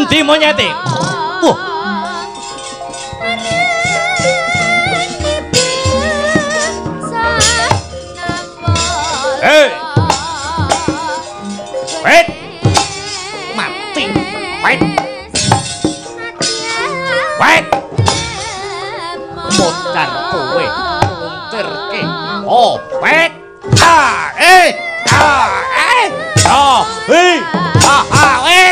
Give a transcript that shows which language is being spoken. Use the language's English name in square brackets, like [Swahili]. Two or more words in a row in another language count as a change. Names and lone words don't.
[Javanese] monyete. Wah. Hei. [English] Wait. Mati. Wait. Wait. [Javanese] Modar kowe. Muntirke. [English] Oh, wait. Wait.